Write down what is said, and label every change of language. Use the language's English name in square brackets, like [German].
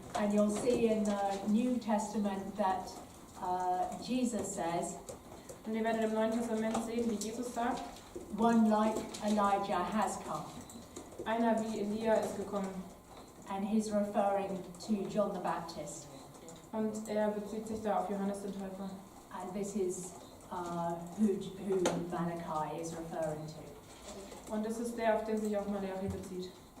[English] And you'll see in the New Testament that Jesus says, [German] Und ihr werdet im Neuen Testament sehen, wie Jesus sagt, [English] one like Elijah has come. [German] einer wie Elia ist gekommen. [English] And he's referring to John the Baptist. [German] Und er bezieht sich da auf Johannes den Täufer. [English] And this is who Malachi is referring to. [German] Und das ist der, auf den sich auch Malachi bezieht.